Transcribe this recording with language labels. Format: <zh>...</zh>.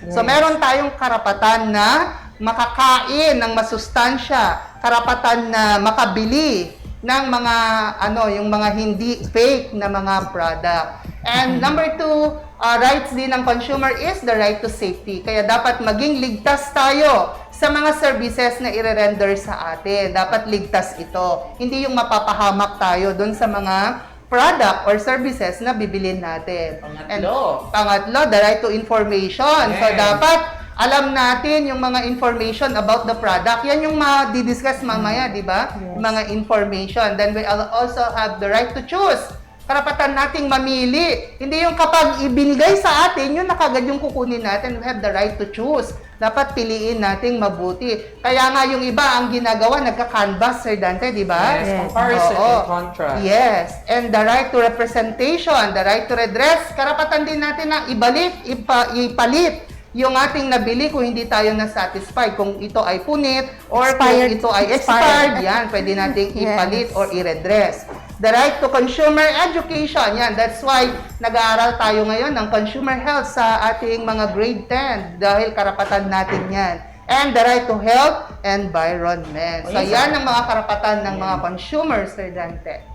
<tl>So, meron tayong karapatan na makakain ng masustansya, karapatan na makabili ng mga yung mga hindi fake na mga product.</tl> <en>And number two, rights</en> <tl>din ng</tl> <en>consumer is the right to safety.</en> <tl>Kaya dapat maging ligtas tayo sa mga services na i-render sa atin. Dapat ligtas ito. Hindi yung mapapahamak tayo doon sa mga product or services na bibilin natin. Pangatlo.</tl> <en>And</en> <tl>pangatlo,</tl> <en>the right to information.</en> <tl>So, dapat alam natin yung mga information about the product. Yan yung ma-discuss mamaya, di ba? Mga information.</tl> <en>Then we also have the right to choose.</en> <tl>Karapatan nating mamili. Hindi yung kapag ibinigay sa atin, yun na kagad yung kukunin natin.</tl> <en>We have the right to choose.</en> <tl>Dapat piliin nating mabuti. Kaya nga yung iba ang ginagawa, nagka-canvas, Sir Dante, di ba?</tl> <en>Yes, comparison and contrast.</en> <tl>Yes.</tl> <en>And the right to representation, the right to redress,</en> <tl>karapatan din natin na ibalik, ipalit yung ating nabili kung hindi tayo na-satisfied. Kung ito ay punit or kung ito ay expired, yan, pwede nating ipalit or i-redress.</tl> <en>The right to consumer education, yan. That's why</en> <tl>nag-aaral tayo ngayon ng consumer health sa ating mga grade 10 dahil karapatan natin yan.</tl> <en>And the right to health environment.</en> <tl>So, yan ang mga karapatan ng mga consumers, Sir Dante.</tl>